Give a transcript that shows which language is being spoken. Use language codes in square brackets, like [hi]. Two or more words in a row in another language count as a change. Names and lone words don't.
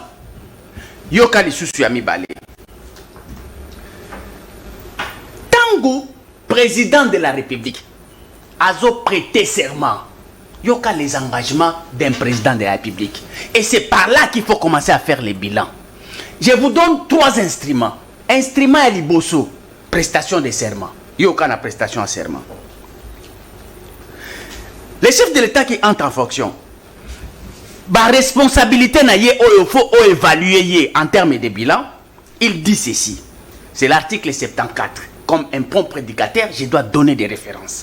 [ln] Yoka Lisusu Yami Balé. [fr] Tango, président de la République, a prêté serment. Yoka les engagements d'un président de la République. Et c'est par là qu'il faut commencer à faire les bilans. Je vous donne 3 instruments. Instrument à Liboso, prestation de serment. [ln] Yoka na [fr] prestation à serment. Les chefs de l'État qui entrent en fonction, la responsabilité [ln] na ye [fr] il faut évaluer en termes de bilan. Il dit ceci. C'est l'article 74. Comme un bon prédicateur, je dois donner des références.